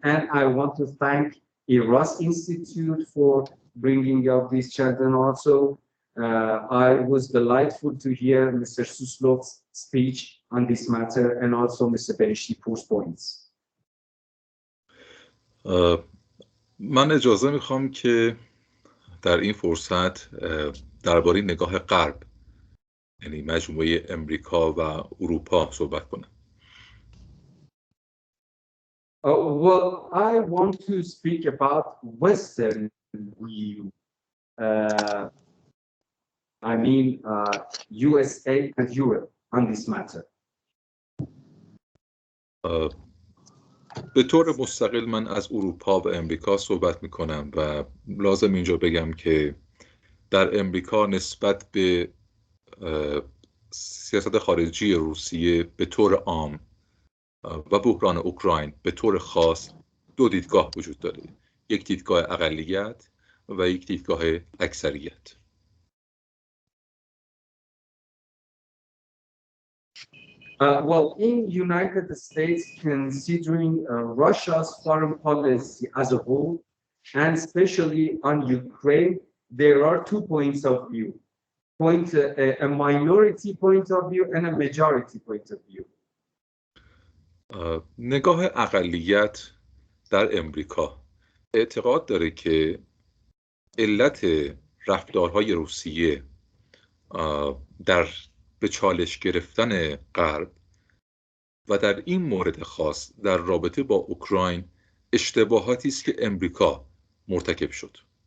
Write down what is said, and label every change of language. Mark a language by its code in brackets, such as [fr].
[en] And I want to thank IRAS Institute for bringing up this chat, and also I was delightful to hear Mr. Suslov's speech on this matter and also Mr. Beheshtipour's points. [fa] من اجازه میخوام که در این فرصت درباره نگاه غرب، یعنی مجموعه امریکا و اروپا صحبت کنم. [en] Well, I want to speak about Western view. I mean, USA and Europe on this matter. [fa] به طور مستقل من از اروپا و امریکا صحبت میکنم و لازم اینجا بگم که در امریکا نسبت به سیاست خارجی روسیه به طور عام و بحران اوکراین به طور خاص دو دیدگاه وجود داره، یک دیدگاه اقلیت و یک دیدگاه اکثریت. [en] Well, in United States, considering Russia's foreign policy as a whole, and especially on Ukraine, there are 2 points of view. A minority point of view and a majority point of view. [fa] نگاه اقلیت در امریکا اعتقاد داره که علت رفتارهای روسیه در به چالش گرفتن غرب و در این مورد خاص در رابطه با اوکراین اشتباهاتی است که امریکا مرتکب شد.